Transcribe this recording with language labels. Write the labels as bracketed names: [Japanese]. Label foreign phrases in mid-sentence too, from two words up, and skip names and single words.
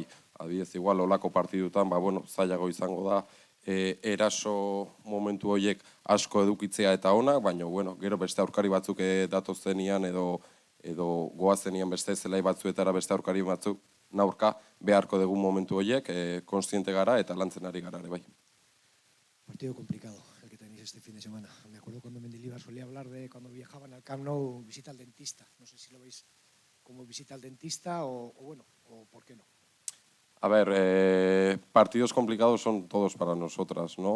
[Basque] Adibidez, igual olako partidutan zailago izango da eraso momentu horiek asko edukitzea eta onak, baina gero beste aurkari batzuk datozenian edo goazenian beste zelai batzuetara beste aurkari batzuk naurka beharko dugu momentu horiek, konstiente gara eta lantzen ari gara ere bai. [Spanish] Partido complicado el que tenéis este fin de semana. Me acuerdo cuando Mendilibar solía hablar de cuando viajaban al Camp Nou, visita al dentista. No sé si lo veis como visita al dentista o por qué no. A ver, partidos complicados son todos para nosotras, ¿no?